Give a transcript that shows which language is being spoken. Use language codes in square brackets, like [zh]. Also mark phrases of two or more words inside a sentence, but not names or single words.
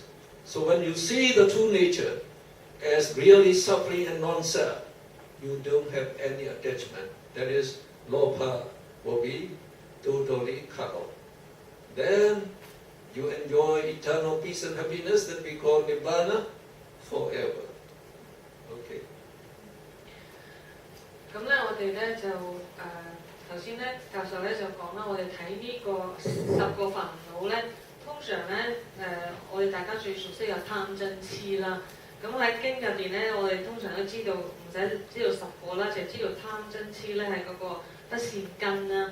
[en] So when you see the true nature as really suffering and non-self, you don't have any attachment. That is, lopa will be totally cut off. Then you enjoy eternal peace and happiness that we call nibbana forever. Okay. [yue] 咁咧，我哋咧就頭先咧教授咧就講啦，我哋睇呢個10個煩惱咧，通常咧我哋大家最熟悉有貪嗔痴啦。咁喺經入邊咧，我哋通常都知道，唔使知道10個啦，淨係知道貪嗔痴咧係嗰個不善根啦。